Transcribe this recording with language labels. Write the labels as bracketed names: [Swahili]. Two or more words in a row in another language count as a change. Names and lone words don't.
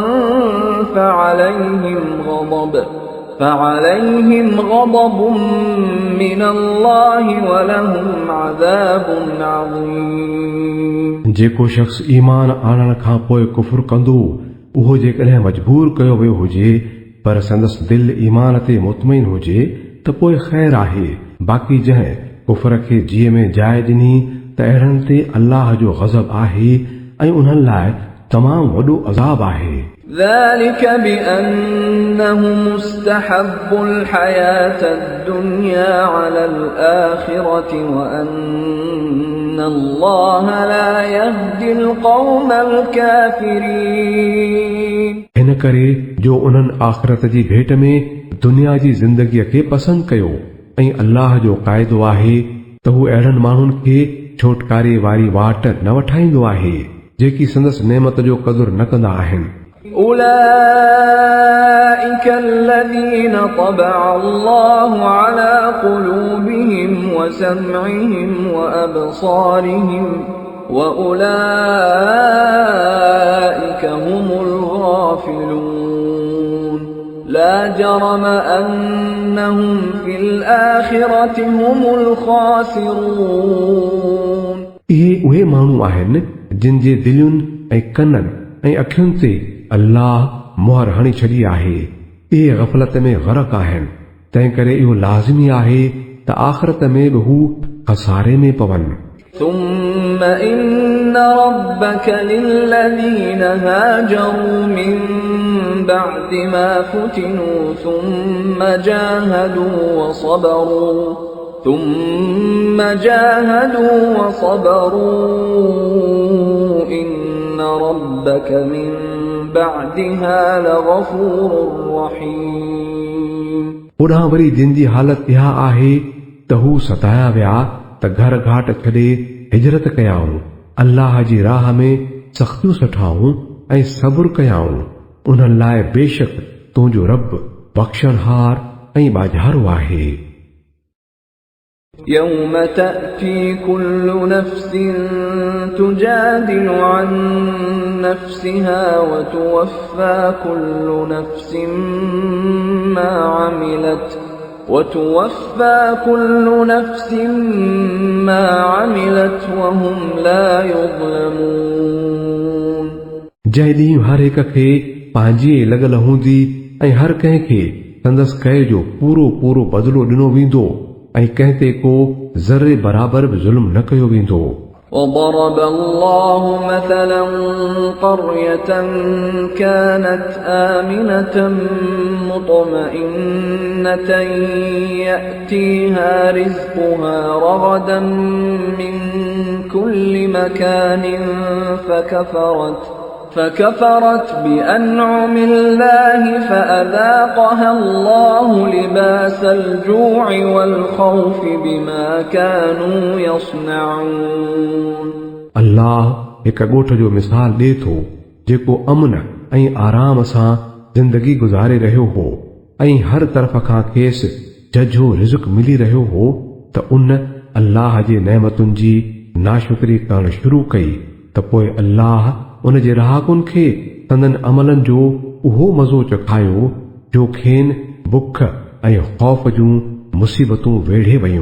[Arabic] فعليهم غضب من الله ولهم عذاب عظيم [Sindhi] जेको शख्स ईमान आणण खां पोइ कुफ्र कंदो उहो जेकॾहिं मजबूर कयो वियो हुजे पर संदसि दिलि ईमान ते मुतमइन हुजे त पोइ ख़ैर आहे, बाक़ी जंहिं कुफ्र खे जीअ में जाइ ॾिनी त अहिड़नि ते अल्लाह जो गज़ब आहे ऐं उन्हनि लाइ तमामु वॾो अज़ाब आहे। [Arabic] ذلك بأنهم استحبوا الحياة الدنيا على الآخرة وأن الله لا يهدي القوم الكافرين [Sindhi] हिन करे जो उन्हनि आख़िरत जी भेट में दुनिया जी ज़िंदगीअ खे पसंदि कयो ऐं अल्लाह जो क़ाइदो आहे त हू अहिड़नि माण्हुनि खे छोटकारे वारी वाट न वठाईंदो आहे जेकी संदसि नेमत जो क़दुरु न कंदा आहिनि। [Arabic] أولئك الذين طبع الله على قلوبهم وسمعهم وأبصارهم وأولئك هم الغافلون لا جرم أنهم في الآخرة هم الخاسرون [Sindhi] इहे उहे माण्हू आहिनि जिन जे दिलियुनि ऐं कननि ऐं अखियुनि ते अल्लाह मुहर हणी छॾी आहे, इहे ग़फ़लत में ग़रक़ आहिनि, तंहिं करे इहो लाज़िमी आहे त आख़िरत में बि हू खसारे में पवनि। [Arabic] ثم إن ربك للذين هاجروا من بعد ما فتنوا ثم جاهدوا وصبروا إن ربك من بعدها لغفور رحيم [Sindhi] ओॾां वरी जिन जी हालत इहा आहे त हू सताया विया त घर घाट छॾे हिजरत कयाऊं, अल्लाह जी राह में सख़्तियूं सठाऊं ऐं सब्र कयाऊं, उन्हनि लाइ बेशक तुंहिंजो रब बख़्शणहार ऐं बाज़ारो आहे। [Arabic] يوم تأتي كل نفس تجادل عن نفسها وتوفى كل نفس ما عملت وهم لا يظلمون [Sindhi] जंहिं ॾींहुं हर हिक खे पंहिंजी लॻल हूंदी ऐं हर कंहिंखे संदसि कए जो पूरो पूरो बदिलो ॾिनो वेंदो ऐं कंहिं ते को ज़रे बराबर बि ज़ुल्म न कयो वेंदो। [Arabic] وضرب الله مثلا قرية كانت آمنة مطمئنة يأتيها رزقها رغدا من كل مكان فكفرت بأنعم الله فأذاقها الله لباس الجوع والخوف بما كانوا يصنعون. [Sindhi] अल्लाह हिकु ॻोठ जो मिसाल ॾे थो जेको अमन ऐं आराम सां ज़िंदगी गुज़ारे रहियो हो ऐं हर तरफ़ खां खेसि झझो रिज़्क़ मिली रहियो हो त उन अल्लाह जे नेमतुनि जी नाशुक्री करणु शुरू कई त पोइ अल्लाह उन जे रहाकुनि खे संदन अमलनि जो उहो मज़ो चखायो जो खेनि बुख ऐं ख़ौफ़ जूं मुसीबतूं वेढ़े वयूं.